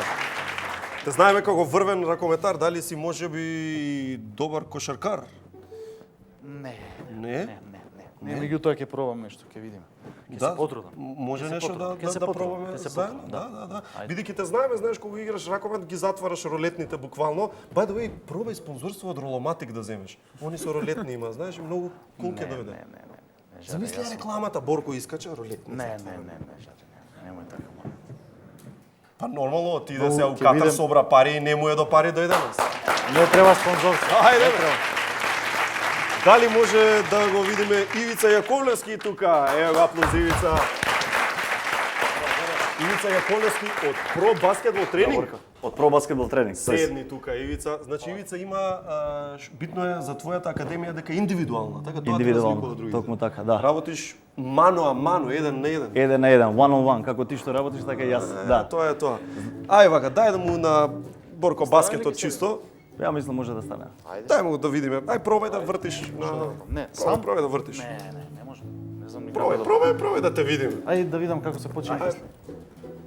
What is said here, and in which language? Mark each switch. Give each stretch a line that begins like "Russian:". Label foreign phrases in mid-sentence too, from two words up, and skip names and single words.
Macedonian: Те знаеме како врвен ракометар, дали си можеби добар кошаркар? Не? Не, меѓутоа ќе пробам нешто, ќе видиме. Ќе се потрудам. Може нешто да пробаме заедно? Да. Бидејќи те знаеме, знаеш кога играш ракомет ги затвараш ролетните буквално.
English: By the way,
Macedonian: пробај спонзорство од Роломатик да земеш. Они со ролетни има, знаеш, многу кул ќе дојде. Не. Замисли рекламата Борко искача ролетни. Не, немој така. Па нормално, ти да се у Катар собра пари и не му е до пари дојде нас. Не треба спонзорство. Ајде. Дали може да го видиме Ивица Јаковлевски тука? Ево го аплауз Ивица. Ивица Јаковлевски од Про баскетбол тренинг. Од Про баскетбол тренинг. Седни тука Ивица. Значи Ивица има битно е за твојата академија дека индивидуална, така тоа те разликува од другите. Токму така, да. Работиш мано, еден на еден. Еден на еден,
English: one on one,
Macedonian: како ти што работиш така и јас. Да. Тоа е тоа. Ај вака, дај да му на Борко баскетот чисто. Ја мислам може да стане. Дај му да видиме. Ај пробај да вртиш на сам пробај да вртиш. Не може. Не знам никако. Пробај да те видиме. Ајде да видам како се почина.